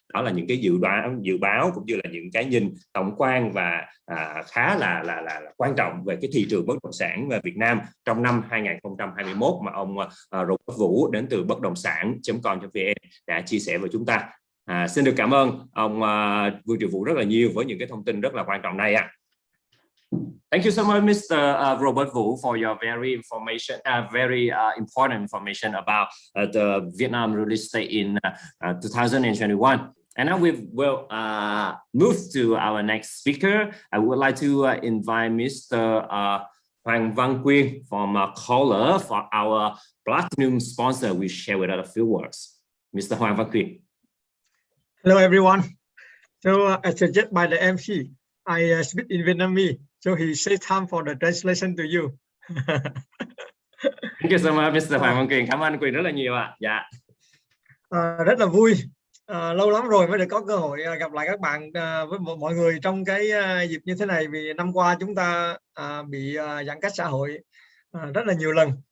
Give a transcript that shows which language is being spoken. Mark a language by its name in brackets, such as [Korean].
[Vietnamese] Đó là những cái dự báo cũng như là những cái nhìn tổng quan và khá là quan trọng về cái thị trường bất động sản về Việt Nam trong năm 2021 mà ông Robert Vũ đến từ bất động sản.com.vn đã chia sẻ với chúng ta. Xin được cảm ơn ông Vương Triều Vũ rất là nhiều với những cái thông tin rất là quan trọng này ạ. [English] Thank you so much, Mr. Robert Vu, for your very important information about the Vietnam real estate in 2021. And now we will move to our next speaker. I would like to invite Mr. Hoàng Văn Quyên from Caller for our platinum sponsor. We share with us a few words. Mr. Hoàng Văn Quyên. Hello, everyone. So, as suggested by the MC, I speak in Vietnamese. So he saves time for the translation to you. Thank you so much, Mr. [Vietnamese] Hoàng Văn Quyên. Cảm ơn anh Quyên rất là nhiều ạ. Dạ. Rất là vui. Lâu lắm rồi mới được có cơ hội gặp lại các bạn với mọi người trong cái dịp như thế này, vì năm qua chúng ta bị giãn cách xã hội rất là nhiều lần.